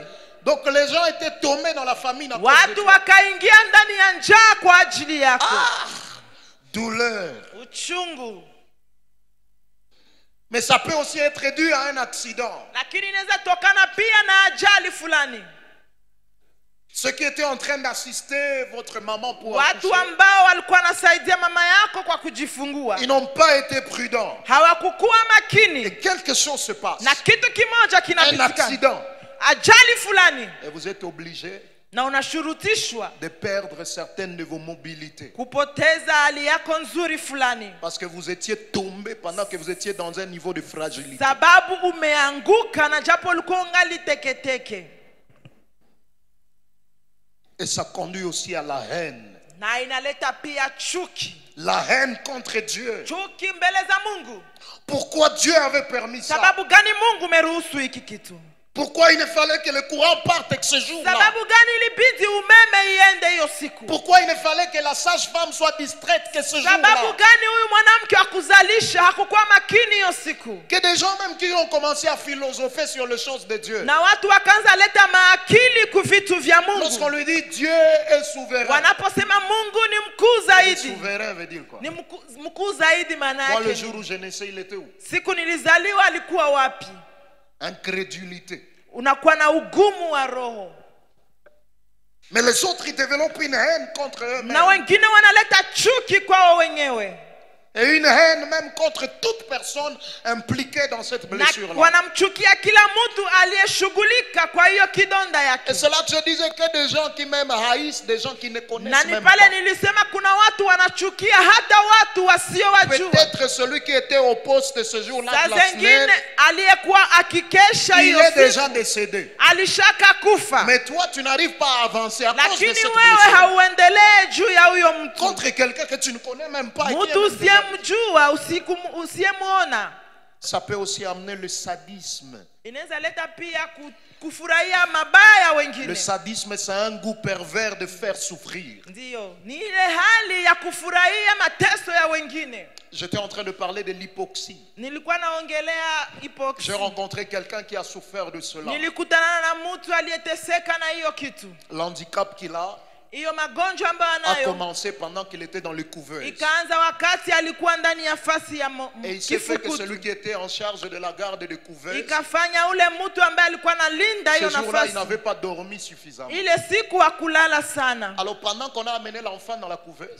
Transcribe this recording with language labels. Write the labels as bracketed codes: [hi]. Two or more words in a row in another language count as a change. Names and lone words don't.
[fr] Donc les gens étaient tombés dans la famine. À cause de [sw] Watu [fr] toi. [sw] wakaingia ndani ya njaa kwa ajili yako. [fr] Douleur. [sw] Uchungu. [fr] Mais ça peut aussi être dû à un accident. [sw] Lakini inaweza tokana pia na ajali fulani. [fr] Ceux qui étaient en train d'assister votre maman pour [sw] Watu [fr] accoucher, [sw] ambao walikuwa nasaidia mama yako kwa kujifungua [fr] ils n'ont pas été prudents. [sw] hawakukuwa [fr] Et [sw] makini, [fr] quelque chose se passe. [sw] na kitu kimoja [fr] Un [sw] kinapitika, [fr] accident. [sw] ajali fulani, [fr] Et vous êtes obligé [sw] na unashurutishwa [fr] de perdre certaines de vos mobilités. [sw] kupoteza hali yako nzuri fulani, [fr] Parce que vous étiez tombé pendant que vous étiez dans un niveau de fragilité. [sw] sababu umeanguka na japo ulikuwa ungali teketeke. [fr] Et ça conduit aussi à la haine. [sw] Na inaleta pia chuki, [fr] La haine contre Dieu. [sw] chuki mbele za Mungu. [fr] Pourquoi Dieu avait permis ça? [sw] Sababu gani Mungu umeruhusu hiki kitu? [fr] Pourquoi il ne fallait que le courant parte que ce jour-là? [sw] Sababu gani ilibidi umeme iende hiyo siku? [fr] Pourquoi il ne fallait que la sage-femme soit distraite que ce [sw] Sababu [fr] jour-là? [sw] gani huyu mwanamke wa kuzalisha hakukuwa makini hiyo siku? [fr] Que des gens même qui ont commencé à philosopher sur les choses de Dieu. [sw] Na watu wakaanza leta maakili ku vitu vya [fr] Lorsqu'on [sw] Mungu. [fr] lui dit Dieu est souverain. [sw] Wanaposema Mungu ni mkuu [fr] Et [sw] zaidi, [fr] souverain veut dire quoi? [sw] ni mkuu zaidi, maana [fr] Moi, le [sw] yake [fr] jour où je naissais, il était où? [sw] siku nilizaliwa alikuwa wapi? [fr] Incrédulité. [sw] Unakuwa na ugumu wa roho, [fr] Mais les autres, ils développent une haine contre eux-mêmes. [sw] na wengine wanaleta chuki kwao wenyewe, [fr] Et une haine même contre toute personne impliquée dans cette [sw] na [fr] blessure-là. [sw] wanamchukia kila mtu aliyeshughulika kwa hiyo kidonda [fr] Et [sw] yake. [fr] c'est là que je disais que des gens qui même haïssent, des gens qui ne [sw] Na [fr] connaissent [sw] ni [fr] même [sw] pale [fr] pas. [sw] nilisema kuna watu wanachukia hata watu watu wasiowajua. [fr] Peut-être celui qui était au poste ce jour-là [sw] Saa [fr] de la [sw] zingine [fr] semaine, [sw] aliyekuwa akikesha [fr] il [sw] hiyo [fr] est déjà [sw] siku [fr] décédé. [sw] alishaka kufa, [fr] Mais toi, tu n'arrives pas à avancer à cause de [sw] lakini [fr] cette [sw] wewe [fr] blessure. [sw] hauendelee juu ya huyo mtu, [fr] Contre quelqu'un que tu ne connais même pas. Et qui est [sw] mtu [fr] même déjà- [sw] usiyemjua, usiyemwona. [fr] Ça peut aussi amener le sadisme. [sw] Inaweza leta pia kufurahia mabaya [fr] Le [sw] wengine. [fr] sadisme, c'est un goût pervers de faire souffrir. [sw] Ndiyo, ni ile hali ya kufurahia mateso ya wengine. [fr] J'étais en train de parler de l'hypoxie. [sw] Nilikuwa naongelea [fr] J'ai [sw] hypoxia. [fr] rencontré quelqu'un qui a souffert de cela. [sw] Nilikutana na mtu aliyeteseka na hiyo kitu. [fr] L'handicap qu'il a [sw] Hiyo magonjwa ambayo [fr] a [sw] anayo [fr] commencé pendant qu'il était dans les couveuses. [sw] ikaanza wakati alikuwa ndani ya fasi ya [fr] Et il s'est fait que [sw] kifukutu. [fr] celui qui était en charge de la garde de couveuses, [sw] Ikafanya ule mtu ambaye alikuwa analinda [fr] ce [sw] hiyo [fr] jour-là, il [sw] nafasi, [fr] n'avait pas dormi suffisamment. [sw] ile siku hakulala sana. [fr] Alors pendant qu'on a amené l'enfant dans la couveuse,